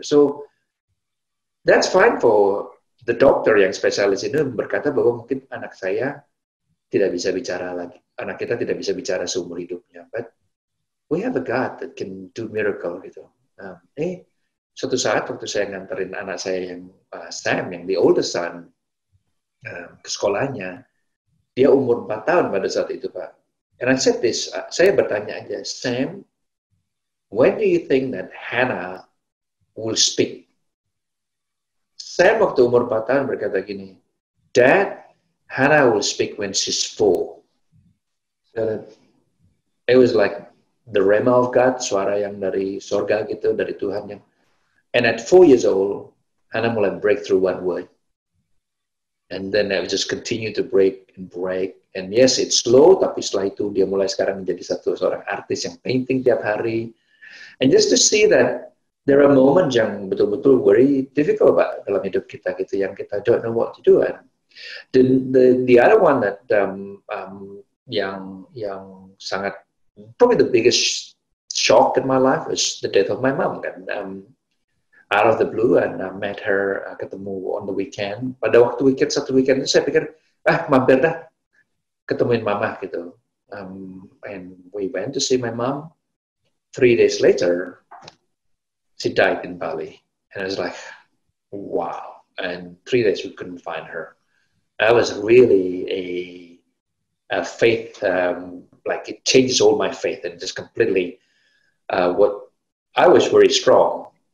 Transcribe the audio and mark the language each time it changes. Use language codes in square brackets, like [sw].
[en] So that's fine for the doctor [id] yang spesialis ini berkata bahwa mungkin anak saya tidak bisa bicara lagi, anak kita tidak bisa bicara seumur hidupnya. [en] But we have a God that can do miracle gitu. [id] Suatu saat waktu saya nganterin anak saya yang Sam, yang [en] the oldest son, [id] ke sekolahnya, dia umur 4 tahun pada saat itu, Pak. [en] And I said this, [id] saya bertanya aja, [en] Sam, when do you think that Hannah will speak? [id] Sam waktu umur 4 tahun berkata gini, [en] Dad, Hannah will speak when she's 4. So, it was like the rhema of God, [id] suara yang dari sorga gitu, dari Tuhan yang. [en] And at 4 years old, Hannah mulai break through one word. And then I just continue to break and break. And yes, it's slow, [id] tapi setelah itu dia mulai sekarang menjadi seorang artis yang painting tiap hari. [en] And just to see that there are moments [id] yang betul-betul [en] very difficult, Pak, [id] dalam hidup kita gitu, yang kita [en] don't know what to do. And the other one that [id] yang sangat [en] probably the biggest shock in my life is the death of my mom kan. Out of the blue, and I met her, ketemu on the weekend. [id] Pada waktu satu weekend itu saya pikir, mampir dah ketemuin mama gitu. [en] And we went to see my mom. 3 days later, she died in Bali. And I was like, wow. And 3 days we couldn't find her. That was really a faith, like it changes all my faith and just completely what I was very strong.